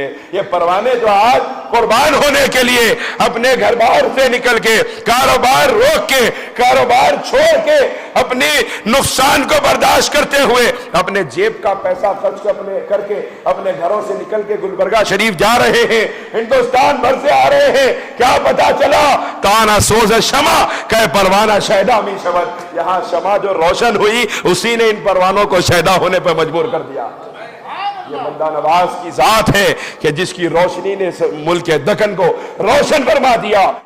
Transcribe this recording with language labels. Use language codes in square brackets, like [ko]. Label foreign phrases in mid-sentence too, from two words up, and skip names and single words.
[ur] یہ پروانے جو آج قربان ہونے کے لیے اپنے گھر بار سے نکل کے, کاروبار روک کے, کاروبار چھوڑ کے, اپنی نقصان کو برداشت کرتے ہوئے, اپنے جیب کا پیسہ خرچ کر کے اپنے گھروں سے نکل کے گلبرگہ شریف جا رہے ہیں, ہندوستان بھر سے آ رہے ہیں, کیا پتا چلا [fa] تانا سوز شمع کہ پروانہ شیدا می شود. [ur] یہاں شمع جو روشن ہوئی اسی نے ان پروانوں کو شیدا ہونے پر مجبور کر دیا. یہ بندہ نواز کی ذات ہے کہ جس کی روشنی نے ملک دکن کو روشن فرما دیا.